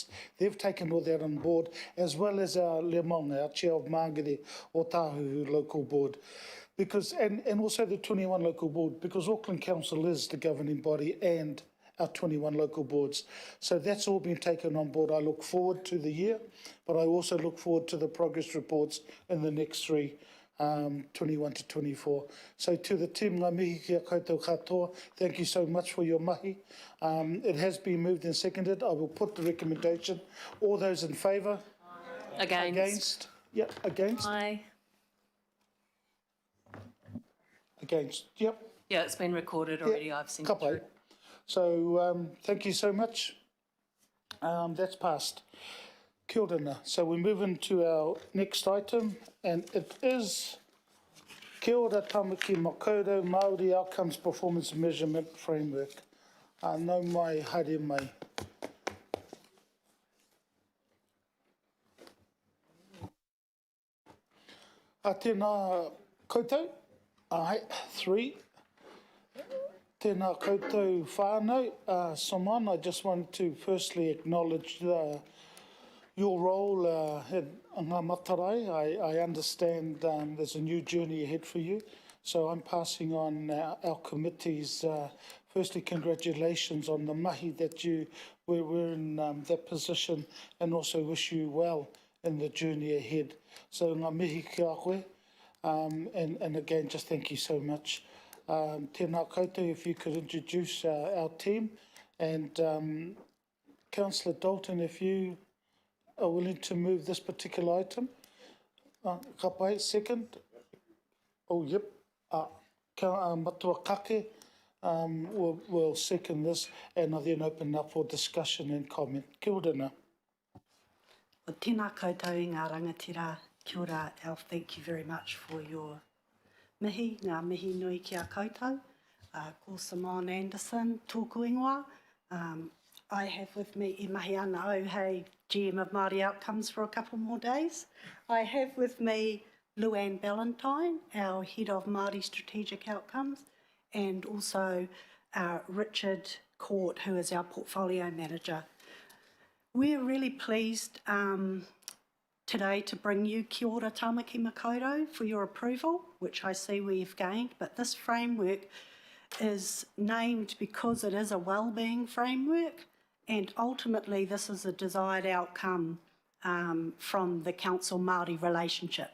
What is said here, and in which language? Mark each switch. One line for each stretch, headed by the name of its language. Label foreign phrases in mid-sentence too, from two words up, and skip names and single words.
English: They've taken all that on board, as well as our Lemong, our chair of Māngere Otahuhu local board, because and also the 21 local board, because Auckland Council is the governing body and our 21 local boards. So that's all been taken on board. I look forward to the year, but I also look forward to the progress reports in the next 3 21 to 24. So to the team,
Māori: ngā mihi kia koutou katoa,
English: thank you so much for your mahi. It has been moved and seconded. I will put the recommendation. All those in favour? Against. Yep, against? Aye. Against, yep. Yeah, it's been recorded already. Yep. I've seen it through. So thank you so much. That's passed.
Māori: Kia ora.
English: So we move into our next item, and it is Kia ora Tamaki Makoto Māori Outcomes Performance Measurement Framework.
Māori: Nau mai, haere mai. Tēnā koutou. Ai, 3. Tēnā koutou whānau.
English: Saman, I just want to firstly acknowledge your role in
Māori: ngā matarai.
English: I understand there's a new journey ahead for you. So I'm passing on our committee's firstly, congratulations on the mahi that you were in that position, and also wish you well in the journey ahead. So
Māori: ngā mihi ki a koe,
English: and again, just thank you so much.
Māori: Tēnā koutou,
English: if you could introduce our team, and Councillor Dalton, if you are willing to move this particular item.
Māori: Ka pai,
English: second. Oh, yep. Matua Kake will second this, and I'll then open up for discussion and comment.
Māori: Kia ora nā. O tēnā koutou I ngā rangatira. Kia ora,
English: Alf, thank you very much for your mihi,
Māori: ngā mihi nui ki a koutou. Ko Simone Anderson, tōku ingoa.
English: I have with me
Māori: I mahi ana au,
English: hey, GM of Māori Outcomes for a couple more days. I have with me Luann Ballantyne, our Head of Māori Strategic Outcomes, and also Richard Court, who is our Portfolio Manager. We're really pleased today to bring you Kia ora Tāmaki Makaurau for your approval, which I see we've gained, but this framework is named because it is a wellbeing framework, and ultimately this is a desired outcome from the Council Māori relationship.